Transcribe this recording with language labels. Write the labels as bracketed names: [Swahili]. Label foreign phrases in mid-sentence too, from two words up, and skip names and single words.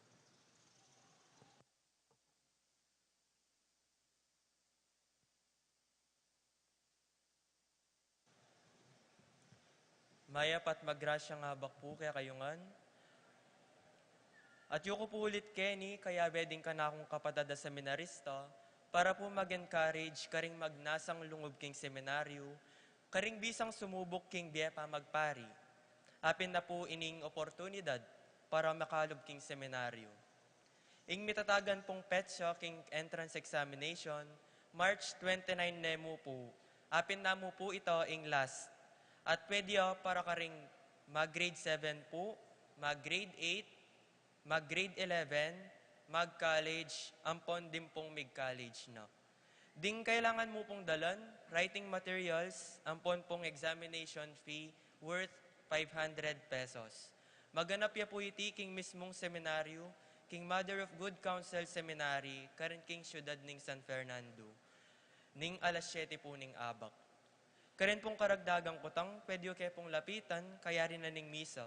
[Pampanga] Maya pat magrasya nga bak po kaya kayungan. At yuko po ulit Kenny, kaya beding ka na akong kapatada seminarista para po mag-encourage karing magnasang lungob king seminaryo, karing bisang sumubok king biepa magpari. Apin na po ining oportunidad para makalob king seminaryo. Ing mitatagan pong petsa king entrance examination, March 29 nemo po. Apin na mo po ito ing last. At pwede para karing mag-grade 7 po, mag-grade 8, mag-grade 11, mag-college, ampon din pong mig-college na. Ding kailangan mo pong dalan, [English] writing materials, [Pampanga] ampon pong [English] examination fee worth 500 pesos. [Pampanga] Maganap ya po iti king mismong seminaryo, king Mother of Good Counsel Seminary, karin king syudad ning San Fernando, ning alas 7 po ning abak. Karin pong karagdagang kutang, pwede kayo pong lapitan, kaya rin na ning misa.